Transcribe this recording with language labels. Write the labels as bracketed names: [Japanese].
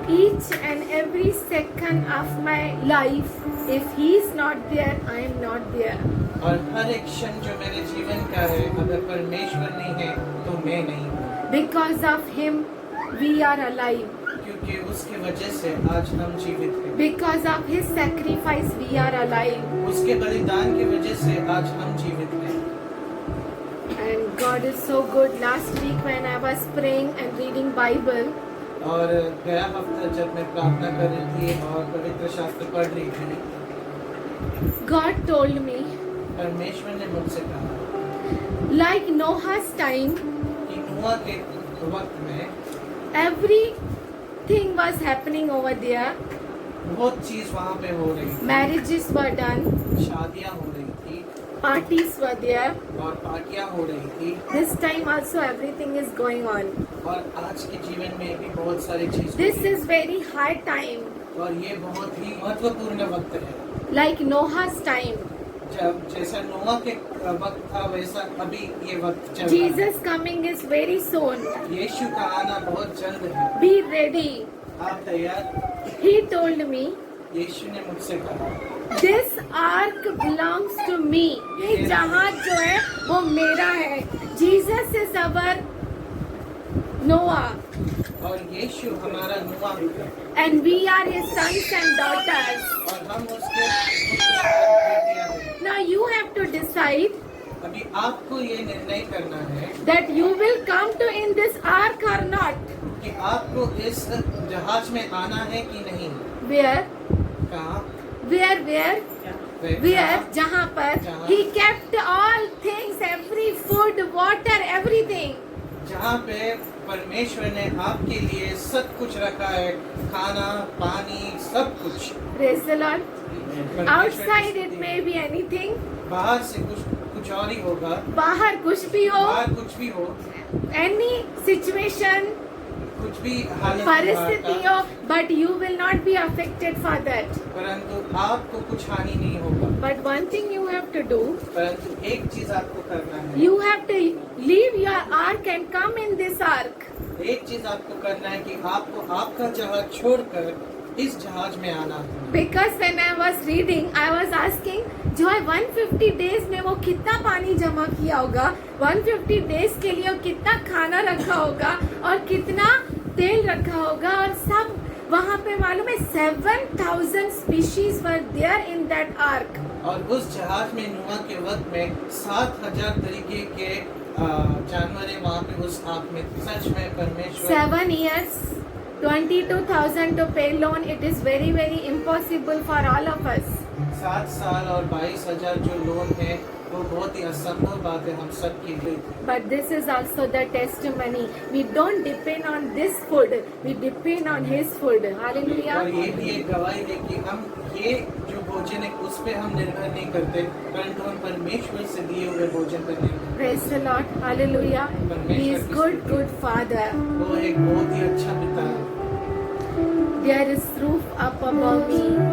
[English] Each and every second of my life, if He is not there, I am not there. [Hindi] और हर एक क्षण जो मेरे जीवन का है, अगर परमेश्वर नहीं है तो मैं नहीं हूँ, [English] Because of Him, we are alive. [Hindi] क्योंकि उसकी वजह से आज हम जीवित हैं। [English] Because of His sacrifice, we are alive. [Hindi] उसके बलिदान की वजह से आज हम जीवित हैं। [English] And God is so good. Last week when I was praying and reading Bible, [Hindi] और गया हफ्ता जब मैं प्रार्थना कर रही थी और पवित्र शास्त्र पढ़ रही थी, [English] God told me, [Hindi] परमेश्वर ने मुझसे कहा [English] like Noah's time, [Hindi] कि नूह के वक्त में [English] everything was happening over there. [Hindi] बहुत चीज वहाँ पे हो रही थी, [English] Marriages were done, [Hindi] शादियाँ हो रही थी [English] parties were there. [Hindi] और पार्टियाँ हो रही थी, [English] This time also everything is going on. [Hindi] और आज के जीवन में भी बहुत सारी चीज [English] This is very high time, [Hindi] और ये बहुत ही महत्वपूर्ण वक्त है। [English] like Noah's time. [Hindi] जब जैसा नूह के वक्त था वैसा अभी ये वक्त चल रहा है। [English] Jesus coming is very soon. [Hindi] यीशु का आना बहुत जल्द है, [English] Be ready. [Hindi] आप तैयार? [English] He told me, [Hindi] यीशु ने मुझसे कहा [English] this ark belongs to me. [Hindi] ये जहाज जो है वो मेरा है. [English] Jesus is our Noah, [Hindi] और यीशु हमारा नूह है [English] and we are his sons and daughters. [Hindi] और हम उसके बेटियां हैं। [English] Now you have to decide [Hindi] अभी आपको ये निर्णय करना है [English] that you will come to in this ark or not. [Hindi] कि आपको इस जहाज में आना है कि नहीं। [English] Where? [Hindi] कहाँ? [English] Where? [Hindi] जहाँ पर जहाँ। [English] he kept all things, every food, water, everything. [Hindi] जहाँ पे परमेश्वर ने आपके लिए सब कुछ रखा है, खाना पानी सब कुछ। [English] Praise the Lord. [Hindi] परमेश्वर [English] Outside [Hindi] की [English] it [Hindi] स्तुति। [English] may be anything, [Hindi] बाहर से कुछ कुछ और ही होगा, बाहर कुछ भी हो, बाहर कुछ भी हो, [English] any situation, [Hindi] कुछ भी हालत परिस्थिति बाहर [English] हो, but you will not be affected for that. [Hindi] का, परंतु आपको कुछ हानि नहीं होगा. [English] but one thing you have to do, [Hindi] परंतु एक चीज आपको करना है, [English] you have to leave your ark and come in this ark. [Hindi] एक चीज आपको करना है कि आपको आपका जहाज छोड़कर इस जहाज में आना है. [English] Because when I was reading, I was asking, [Hindi] जो है 150 डेज में वो कितना पानी जमा किया होगा, 150 डेज के लिए वो कितना खाना रखा होगा और कितना तेल रखा होगा, और सब वहाँ पे मालूम है [English] 7,000 species were there in that ark. [Hindi] और उस जहाज में नुआ के वक्त में 7,000 तरीके के जानवर है वहाँ पे उस आग में. सच में परमेश्वर [English] 7 years, 22,000 to pay loan. It is very very impossible for all of us. [Hindi] 7 साल और 22,000 जो लोन है वो बहुत ही असंभव बात है हम सब के लिए. [English] But this is also the testimony. We don't depend on this food. We depend on His food. [Hindi] और [English] Hallelujah. [Hindi] ये भी एक गवाही है कि हम ये जो भोजन है उस पे हम निर्भर नहीं करते, परंतु हम परमेश्वर से दिए हुए भोजन पर निर्भर. [English] Praise the Lord. Hallelujah. He is good Father. [Hindi] वो एक बहुत ही अच्छा पिता है. [English] There is roof up above me.